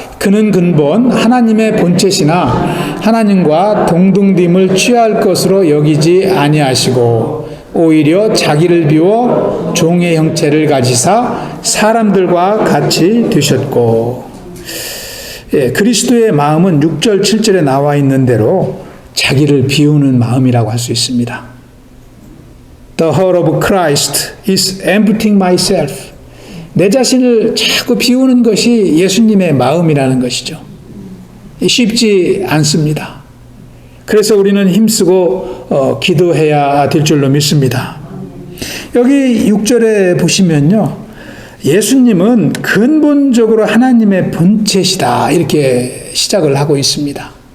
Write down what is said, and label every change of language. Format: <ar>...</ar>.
<ko>그는 근본 하나님의 본체시나 하나님과 동등됨을 취할 것으로 여기지 아니하시고 오히려 자기를 비워 종의 형체를 가지사 사람들과 같이 되셨고. 그리스도의 마음은 6절, 7절에 나와 있는 대로 자기를 비우는 마음이라고 할 수 있습니다.</ko> <en>The heart of Christ is emptying myself.</en> <ko>내 자신을 자꾸 비우는 것이 예수님의 마음이라는 것이죠. 쉽지 않습니다. 그래서 우리는 힘쓰고 기도해야 될 줄로 믿습니다. 여기 6절에 보시면요. 예수님은 근본적으로 하나님의 본체시다 이렇게 시작을 하고 있습니다.</ko>